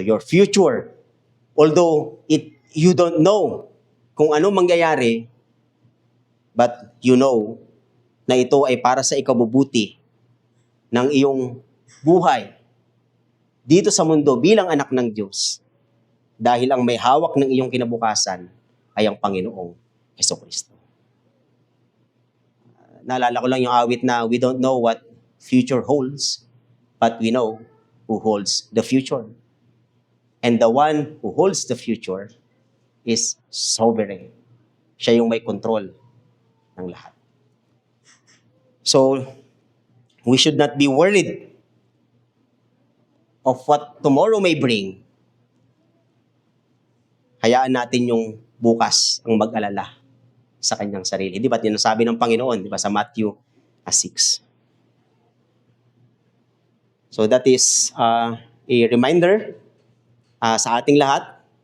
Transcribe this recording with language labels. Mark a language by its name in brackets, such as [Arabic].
[English] Your future, although you don't know [Filipino] kung ano mangyayari, [English] but you know [Filipino] na ito ay para sa ikabubuti ng iyong buhay dito sa mundo bilang anak ng Diyos, dahil ang may hawak ng iyong kinabukasan ay ang Panginoong Hesukristo. Naalala ko lang yung awit na [English] we don't know what future holds, but we know who holds the future. And the one who holds the future is sovereign. [Filipino] Siya yung may control ng lahat. [English] So, we should not be worried of what tomorrow may bring. [Filipino] Hayaan natin yung bukas ang mag-alala sa kanyang sarili. Di ba? Yan ang sabi ng Panginoon, di ba, sa Matthew 6. [English] So that is a reminder [Filipino] sa ating lahat.